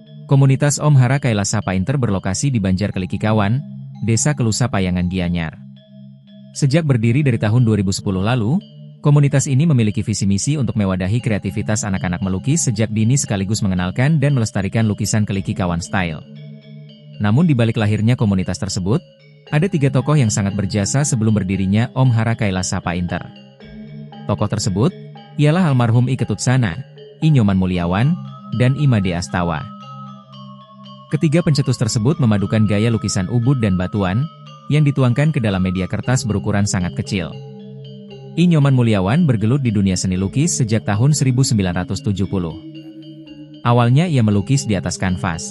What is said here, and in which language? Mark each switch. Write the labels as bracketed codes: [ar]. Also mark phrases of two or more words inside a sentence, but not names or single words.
[id] Komunitas Om Hara Kailasa Painter berlokasi di Banjar Kelikikawan, Desa Kelusa Payangan Gianyar. Sejak berdiri dari tahun 2010 lalu, komunitas ini memiliki visi misi untuk mewadahi kreativitas anak-anak melukis sejak dini sekaligus mengenalkan dan melestarikan lukisan Kelikikawan style. Namun di balik lahirnya komunitas tersebut, ada 3 tokoh yang sangat berjasa sebelum berdirinya Om Hara Kailasa Painter. Tokoh tersebut ialah almarhum I Ketutsana, I Nyoman Mulyawan, dan I Made Astawa. Ketiga pencetus tersebut memadukan gaya lukisan ubud dan batuan, yang dituangkan ke dalam media kertas berukuran sangat kecil. I Nyoman Mulyawan bergelut di dunia seni lukis sejak tahun 1970. Awalnya ia melukis di atas kanvas.